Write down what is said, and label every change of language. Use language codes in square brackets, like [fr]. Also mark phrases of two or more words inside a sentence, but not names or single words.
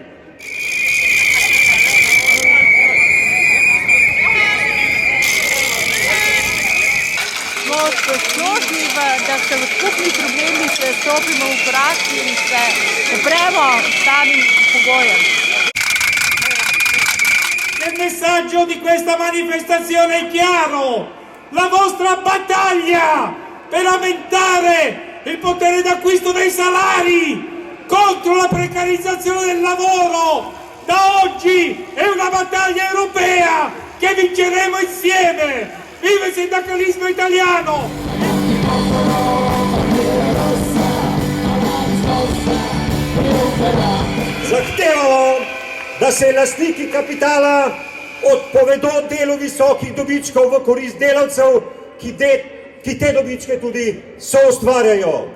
[sl] Da se v skupnih problemih stopimo v korak in se upremo samim pogojem. [it] Il messaggio di questa manifestazione è chiaro. La vostra battaglia per aumentare il potere d'acquisto dei salari contro la precarizzazione del lavoro da oggi è una battaglia europea che vinceremo insieme. Viva il sindacalismo italiano! [sl] Zahtevamo, da se lastniki kapitala odpovedo delu visokih dobičkov v korist delavcev, ki te dobičke tudi soustvarjajo.